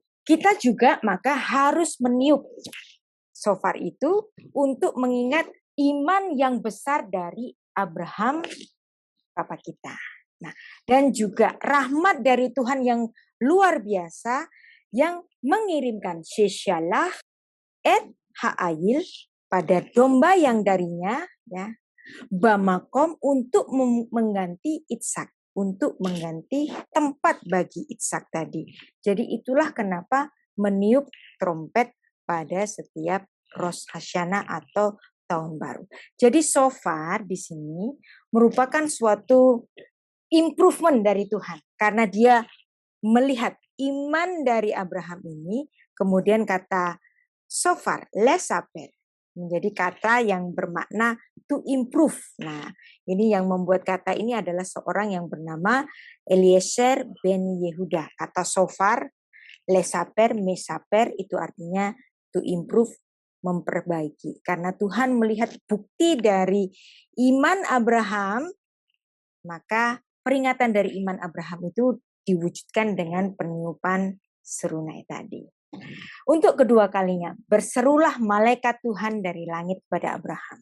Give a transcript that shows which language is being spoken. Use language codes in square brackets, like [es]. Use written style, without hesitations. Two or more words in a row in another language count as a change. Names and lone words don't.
[id] Kita juga maka harus meniup shofar itu untuk mengingat iman yang besar dari Abraham Bapak kita. Nah, dan juga rahmat dari Tuhan yang luar biasa yang mengirimkan [he] ששלח את האיל [id] pada domba yang darinya, ya, bamakom untuk mengganti Ishak, untuk mengganti tempat bagi Ishak tadi. Jadi itulah kenapa meniup trompet pada setiap Rosh Hashanah atau tahun baru. Jadi shofar di sini merupakan suatu improvement dari Tuhan karena dia melihat iman dari Abraham ini, kemudian kata [he] שיפור לשפר [id] menjadi kata yang bermakna [en] to improve. [id] Nah, ini yang membuat kata ini adalah seorang yang bernama Eliezer ben Yehuda. Kata [he] שיפור לשפר משפר [id] itu artinya [en] to improve, [id] memperbaiki. Karena Tuhan melihat bukti dari iman Abraham, maka peringatan dari iman Abraham itu diwujudkan dengan peniupan serunai tadi. Untuk kedua kalinya, berserulah malaikat Tuhan dari langit kepada Abraham.